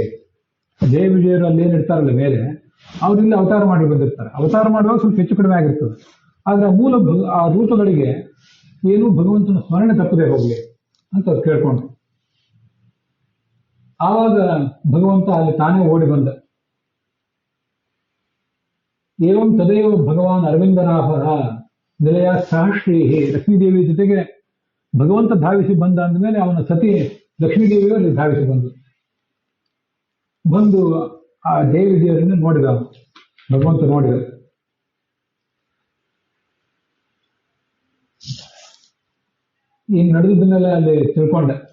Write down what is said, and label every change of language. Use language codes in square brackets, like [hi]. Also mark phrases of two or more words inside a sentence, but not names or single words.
[kn] ಜಯ ವಿಜಯರು ಅಲ್ಲಿ ಏನಿರ್ತಾರಲ್ಲ ಮೇಲೆ, ಅವ್ರಿಲ್ಲಿ ಅವತಾರ ಮಾಡಿ ಬಂದಿರ್ತಾರೆ. ಅವತಾರ ಮಾಡುವಾಗ ಸ್ವಲ್ಪ ಹೆಚ್ಚು ಕಡಿಮೆ ಆಗಿರ್ತದೆ, ಆದ್ರೆ ಆ ರೂಪಗಳಿಗೆ ಏನು ಭಗವಂತನ ಸ್ಮರಣೆ ತಪ್ಪದೆ ಹೋಗ್ಲಿ ಅಂತ ಕೇಳ್ಕೊಂಡು, ಆವಾಗ ಭಗವಂತ ಅಲ್ಲಿ ತಾನೇ ಓಡಿ ಬಂದ. [sa] ಏವಂ ತದೇವ ಭಗವಾನ್ ಅರವಿಂದನಾಭ ನಿಲಯ ಸಹಶ್ರೀ. [kn] ಲಕ್ಷ್ಮೀದೇವಿ ಜೊತೆಗೆ ಭಗವಂತ ಧಾವಿಸಿ ಬಂದ ಅಂದಮೇಲೆ ಅವನ ಸತಿ ಲಕ್ಷ್ಮೀದೇವಿಯು ಅಲ್ಲಿ ಧಾವಿಸಿ ಬಂದು ಆ ಜಯ ವಿಜಯರನ್ನು ನೋಡಿದ. ಭಗವಂತ ನೋಡಿದ. ಈ ನಡೆದನ್ನೆಲ್ಲ ಅಲ್ಲಿ ತಿಳ್ಕೊಂಡ.